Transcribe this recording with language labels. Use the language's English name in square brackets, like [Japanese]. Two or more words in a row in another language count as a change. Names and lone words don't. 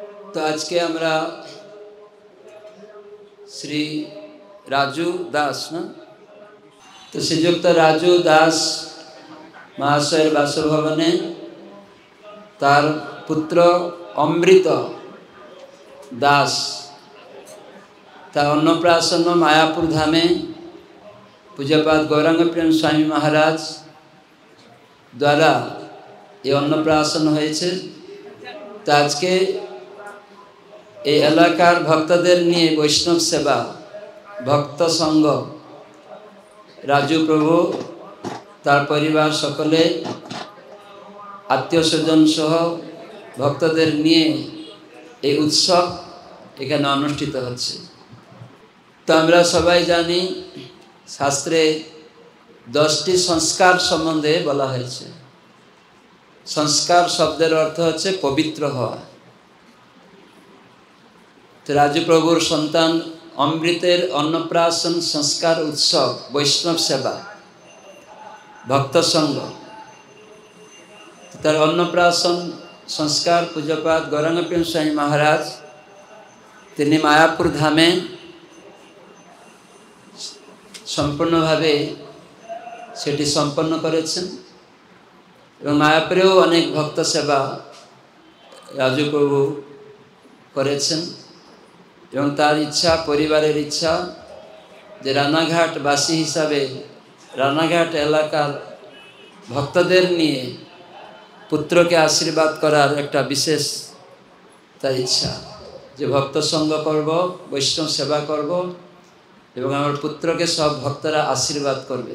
[Bangla] তো আজ কে হমরা শ্রী রাজু দাস না তো শ্রীযুক্ত রাজু দাস মহাশয় বাসভবনে তার পুত্র অমৃত দাস তার অন্নপ্রাশন মায়াপুর ধামে পূজ্যপাদ গৌরাঙ্গ প্রেম স্বামী মহারাজ দ্বারা এ অন্নপ্রাশন হয়েছে। তো আজ কে এই এলাকার ভক্তদের নিয়ে বৈষ্ণব সেবা ভক্ত সংঘ রাজু প্রভু তার পরিবার সকলে আত্মীয় স্বজন সহ ভক্তদের নিয়ে এই উৎসব এখানে অনুষ্ঠিত হচ্ছে। তো আমরা সবাই জানি শাস্ত্রে 10টি সংস্কার সম্বন্ধে বলা হয়েছে। সংস্কার শব্দের অর্থ হচ্ছে পবিত্র হওয়া। তো রাজু প্রভুর সন্তান অমৃতের অন্নপ্রাশন সংস্কার উৎসব বৈষ্ণব সেবা ভক্ত সংঘ তার অন্নপ্রাশন সংস্কার পূজ্যপাদ গৌরাঙ্গ প্রেম স্বামী মহারাজ তিনি মায়াপুর ধামে সম্পূর্ণ ভাবে সেটি সম্পন্ন করেছেন এবং মায়াপুরেও অনেক ভক্ত সেবা রাজু প্রভু করেছেন এবং তার ইচ্ছা পরিবারের ইচ্ছা যে রানাঘাট বাসী হিসাবে রানাঘাট এলাকার ভক্তদের নিয়ে পুত্রকে আশীর্বাদ করার একটা বিশেষ তার ইচ্ছা যে ভক্ত সঙ্গ করব বৈষ্ণব সেবা করব এবং আমার পুত্রকে সব ভক্তরা আশীর্বাদ করবে।